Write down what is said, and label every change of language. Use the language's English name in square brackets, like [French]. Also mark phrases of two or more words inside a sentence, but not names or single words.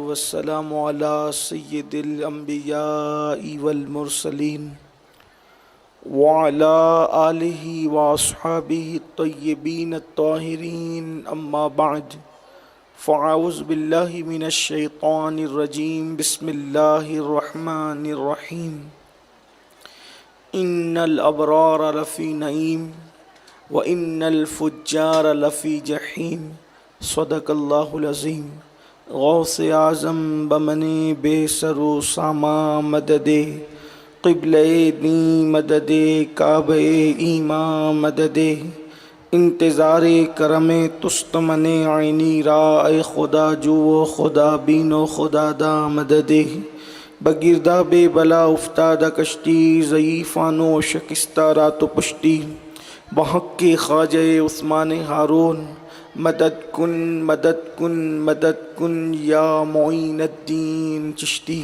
[Arabic] والسلام علی سید الانبیاء والمرسلین وعلی آلہ واصحابہ الطیبین الطاہرین، اما بعد فاعوذ باللہ من الشیطان الرجیم، بسم اللہ الرحمن الرحیم۔ ان الابرار لفی نعیم وان الفجار لفی جحیم، صدق اللہ العظیم۔ [Persian] غوث اعظم بمن بے سر و ساما مدد، قبلہ دین مدد، کعبہ ایمان مدد، انتظار کرم تستمن عینی را، اے خدا جو و خدا بین و خدا دا مدد۔ بگردہ بے بلا افتادہ کشتی، ضعیفان و شکستہ رات و پشتی، بحق کے خواجہ عثمان ہارون، مدد کن مدد کن مدد کن یا معین الدین چشتی۔